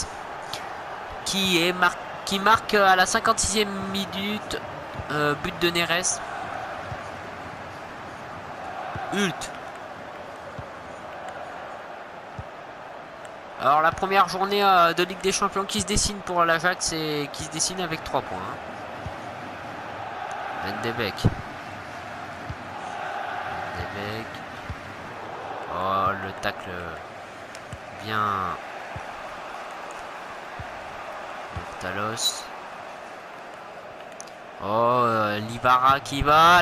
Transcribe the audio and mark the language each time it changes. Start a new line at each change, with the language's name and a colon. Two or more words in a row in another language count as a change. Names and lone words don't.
French: Qui marque à la 56e minute. But de Neres. Hult. Alors la première journée de Ligue des Champions qui se dessine pour l'Ajax et qui se dessine avec 3 points. Van de Beek. Oh le tacle bien. Talos. Oh Libara qui va.